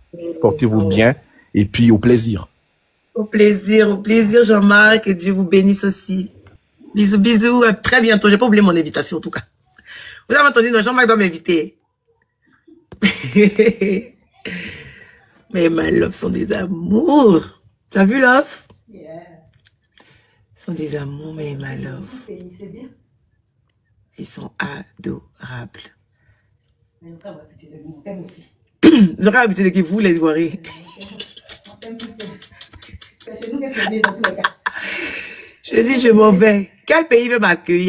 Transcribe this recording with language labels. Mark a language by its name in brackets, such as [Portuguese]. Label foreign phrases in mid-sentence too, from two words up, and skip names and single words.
[French] Portez-vous bien et puis au plaisir. Au plaisir Jean-Marc, que Dieu vous bénisse aussi. Bisous, bisous, à très bientôt. J'ai pas oublié mon invitation en tout cas. Vous avez entendu, non, Jean-Marc doit m'inviter. Mais [English] my love [French] sont des amours. Tu as vu Love? Yeah. Sont des amours, mais [English] my love. [French] Ils sont adorables. J'aurais l'habitude que vous les voirez. Je dis, je m'en vais. Quel pays veut m'accueillir?